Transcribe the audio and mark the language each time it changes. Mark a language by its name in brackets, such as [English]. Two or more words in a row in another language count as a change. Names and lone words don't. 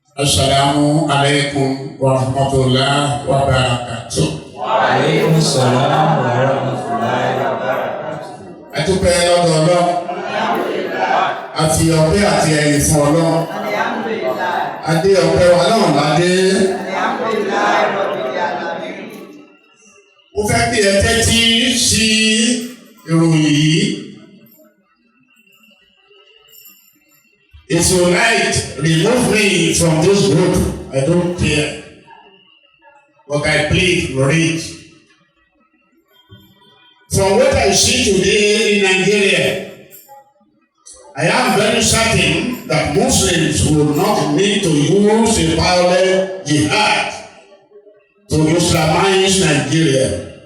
[Arabic] السلام عليكم ورحمة الله وبركاته. وعليكم السلام ورحمة الله وبركاته. [Yoruba] A dúpẹ́ lọ́dọ̀ Ọlọ́run. Àti ọpẹ́ àti ẹ̀yìn fún Ọlọ́run. Adé ọpẹ́ wa náà ládé. Mo fẹ́ kí ẹ tẹ́tí sí ìròyìn yìí. [English] If you like, remove me from this group. I don't care. But I plead, read. From what I see today in Nigeria, I am very certain that Muslims will not need to use a violent jihad to Islamize Nigeria.